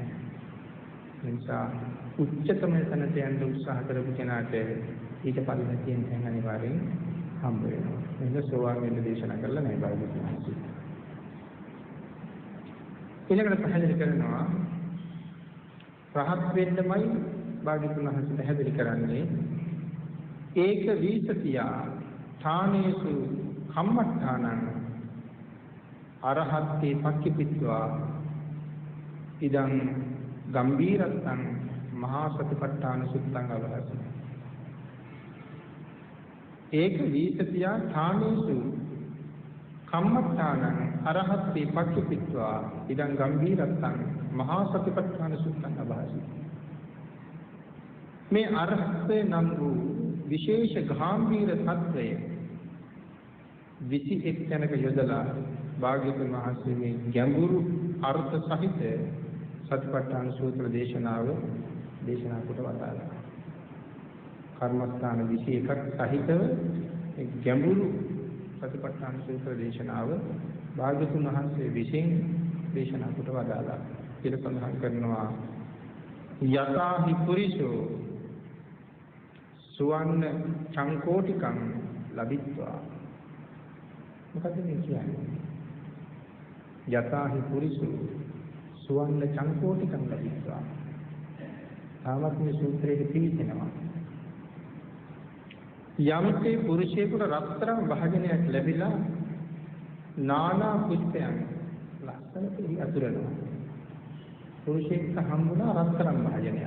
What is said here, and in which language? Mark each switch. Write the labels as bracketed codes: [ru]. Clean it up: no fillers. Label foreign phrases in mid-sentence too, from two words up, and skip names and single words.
[si] නිසා උච්චතම තැනට යන්න උත්සාහ කරපු කෙනාට ඊට පස්සේ තියෙන තැන අනිවාර්යෙන් හම්බ වෙනවා. මේක සෝවාන් වෙන්න දේශනා කරලා නැහැ භාග්‍යවතුන් වහන්සේ. ඊළඟට පැහැදිලි කරනවා රහත් වෙන්නමයි භාග්‍යවතුන් වහන්සේ පැහැදිලි කරන්නේ [pi] ඒක වීසතියා ථානේසු කම්මඨානං අරහත්ති පක්ඛිපිත්වා ඉදං ගම්බීරත්තං මහා සතිපට්ඨාන සුත්තං අවහසි. ඒක වීසතියා ථානේසු කම්මඨානං අරහත්ති පක්ඛිපිත්වා ඉදං ගම්බීරත්තං මහා සතිපට්ඨාන සුත්තං අවහසි. [si] මේ අරහත්ය නම් වූ විශේෂ ගාම්භීර තත්වය 21 තැනක යොදලා භාග්‍යවතුන් වහන්සේ මේ ගැඹුරු අර්ථ සහිත සතිපට්ඨාන සූත්‍ර දේශනාව දේශනා කොට වදාළා. කර්මස්ථාන 21ක් සහිතව ගැඹුරු සතිපට්ඨාන සූත්‍ර දේශනාව භාග්‍යවතුන් වහන්සේ විසින් දේශනා කොට වදාළා. කියලා සඳහන් කරනවා [pi] යතාහි පුරිසෝ සුවන්න චංකෝටිකං ලබිත්වා. [si] මොකද මේ කියන්නේ? [pi] යතාහි පුරිසෝ සුවන්න චංකෝටිකං ලබිත්වා. [si] තාමත් මේ සූත්‍රයේ පිළිතනවා. යම්කේ පුරුෂයෙකුට රත්තරන් භාජනයක් ලැබිලා නානා පුෂ්පයන් ලස්සනට අතුරනවා. පුරුෂයෙකුට හම්බුණා රත්තරන් භාජනයක්.